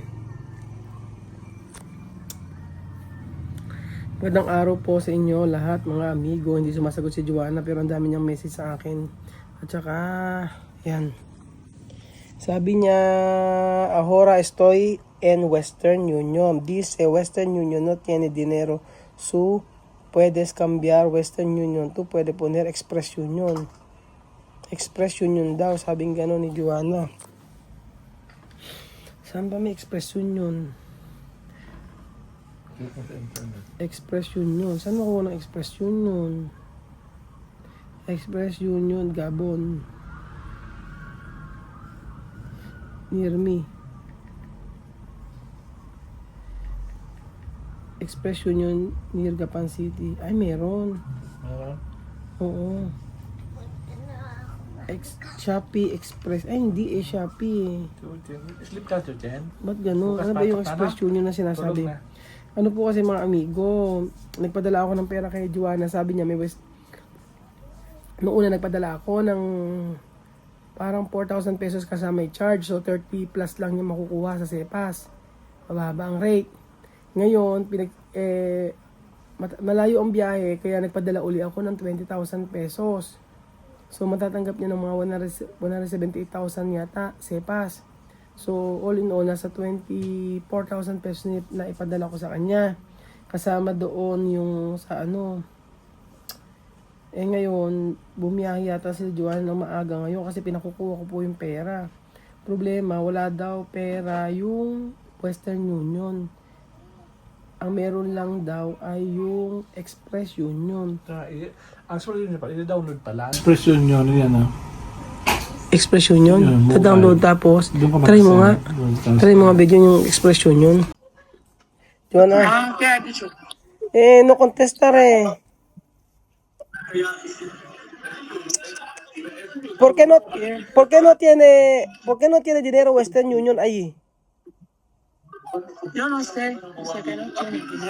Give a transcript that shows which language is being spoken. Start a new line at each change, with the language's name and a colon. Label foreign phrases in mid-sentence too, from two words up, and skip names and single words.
Filipino: Magandang araw po sa inyo lahat mga amigo. Hindi sumasagot si Joanna pero ang dami niyang message sa akin. At saka, yan. Sabi niya,
Spanish: ahora estoy en Western Union. Dice Western Union no tiene dinero. So, puedes cambiar Western Union. Tu puede poner Express Union.
Filipino: Express Union daw, sabing gano'n ni Joanna. Saan ba may Express Union? Express Union. Saan makuha ng Express Union? Express Union, Gabon.
English: Near me.
Filipino: Express Union near Gapan City. Ay, meron. Oo. Shopee Express. Ay, hindi Shopee Slip ka to, Jen. Ba't gano'n? Bukas Ano ba yung pasok ka Express na? Union na sinasabi? Tulog na. Ano po kasi mga amigo, nagpadala ako ng pera kay Joanna. Sabi niya, noong una nagpadala ako ng parang 4,000 pesos kasama may charge. So 30 plus lang niya makukuha sa SEPAS. Mababa ang rate. Ngayon, malayo ang biyahe, kaya nagpadala uli ako ng 20,000 pesos. So matatanggap niya ng mga 178,000 yata, SEPAS.
English: So all in all,
Filipino: nasa 24,000 pesos na ipadala ko sa kanya. Kasama doon yung sa ano. Ngayon, bumiyahe yata si Joanna ng maaga ngayon kasi pinakukuha ko po yung pera. Problema, wala daw pera yung Western Union. Ang meron lang daw ay yung Express Union. Actually, yun pa, i-download pala. Express Union, yan ah. Express Union? Yun, Ta-download tapos, Doon ka try mo nga. mag-send. Try mo nga video yung Express Union. Joanna,
Spanish: Ah, ¿qué ha dicho? no contestar eh. ¿Por qué no tiene dinero Western Union ahí? Yo no sé, dice que no tiene dinero.